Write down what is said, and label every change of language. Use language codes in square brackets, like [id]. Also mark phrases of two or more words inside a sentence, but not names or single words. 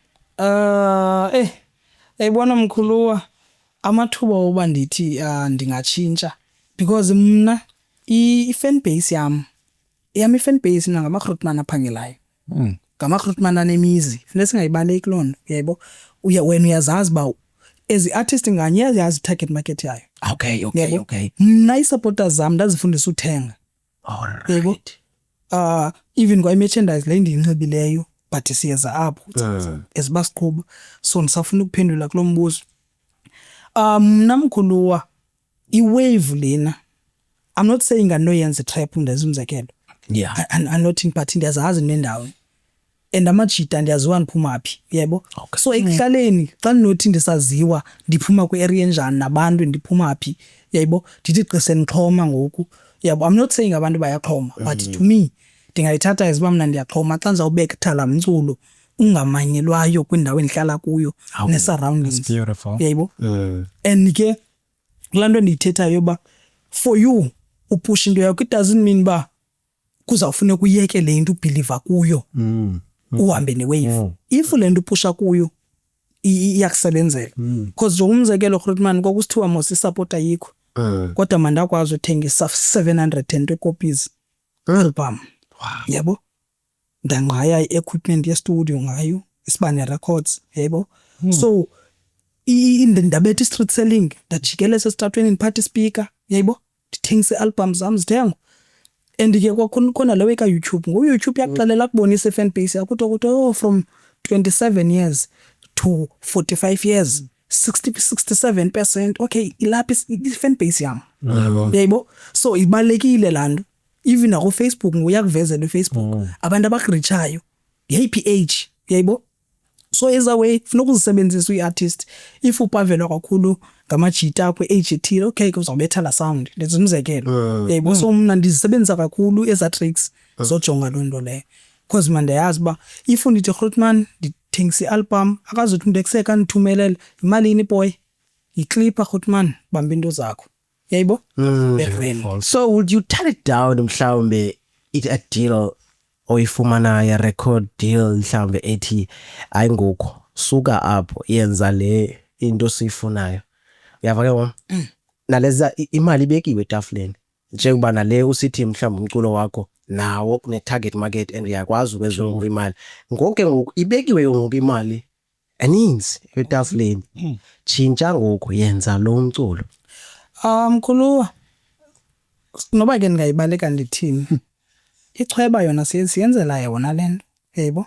[xh] Yayibona mkhuluwa amathuba oba ndithi ndingatshintsha because mna [en] i-fan base [xh] yam [en] i-fan base [xh] nangamakrutman aphangelayo, ngamakrutman anemizi, funeka singayibaleki loo nto, yabo. Wena uyazazi uba as i-artist nganye yazi [en] i-target market [xh] yayo. Okay. Mna ii-supporters zam ndazifundisa uthenga, yabo. Even kwa-merchandise le ndiyinxibileyo but siyeza apho eziba siqhuba. So ndisafuna ukuphendula kulo mbuzo. Mna mkhuluwa i-wave lena, [en] I'm not saying [xh] andinoyenza itrap ndenza umzekelo, [en] I'm not but [xh] ndiyazazi nendawo and amajita ndiyaziwa ndiphuma phi, yebo. So ekuhlaleni xa ndinothi ndisaziwa ndiphuma kwi-area enjani nabantu ndiphuma phi, yebo, ndithi qise ndixhoma ngoku, yabo. [en] I'm not saying [xh] abantu bayaxhoma [en] but to me [xh] ndingayithatha as uba mna ndiyaxhoma xa ndizawubeka ithala mculo ungamanyelwayo kwindawo endihlala kuyo ne-surroundings, yebo. And ke kulaa nto ndiyithethayo yoba [en] for you [xh] upusha into yakho, [en] it doesn't mean [xh] uba kuzawufuneka uyeke le nto ubhiliva kuyo uhambe ne-wave. If le nto upusha kuyo iyakusebenzela because njengomzekelo Grootman kwakusithiwa mos isapota yikho kodwa mandakwazi uthengisa [en] 720 copies album, [xh] yabo. Ndangqaya i-equipment ye-studio ngayo, isibane records, yebo. So ndabetha [en] i-street selling, [xh] ndajikeleza esitratweni ndiphatha speaker, yayibo, ndithengisa i-album zam zithengwa. And ke kwakhona lewe ka-YouTube, ngo-YouTube yakuxelela kubonisa [en] i-fan base [xh] yakho ukuthi [en] from 27 years to 45 years 67%, [xh] okay, ilapha [en] i-fan base [xh] yam, yayibo. So ibalulekile laa nto, even naku-Facebook nguyakuvezela uFacebook abantu abakuritshayo yeyiphi age, yayibo. [en] So as a way [xh] funeka uzisebenzisa uyi-artist. If upavelwa kakhulu ngamajita akho age ethile, okay, kuzawubetha la sound, lenza umzekelo, yayibo. So mna ndizisebenzisa kakhulu eza tricks zojonga loo nto leyo, because mna ndiyayazi uba if ndithi Grootman ndithengisa i-album, akazuthi umntu ekuseka ndithumelele imalini boy, yiclipha Grootman, bamba into zakho, yayibo. [en] So would you turn it down [xh] mhlawumbe [en] a deal [xh] oyifumana [en] record deal [xh] mhlawumbe ethi ayingukho suka apho yenza le into siyifunayo, uyava ke wona naleza imali ibekiwe etafuleni njengoba nale usithi mhlawumbe umculo wakho nawo kune [en] target market and [xh] uyakwazi ukwenza imali ngoku ibekiwe ngoku imali eninzi etafuleni, tshintsha ngoku yenza lo mculo. Mkhuluwa, noba ke ndingayibaleka ndithini, ichweba yona siyenzela yona le nto, yayibo.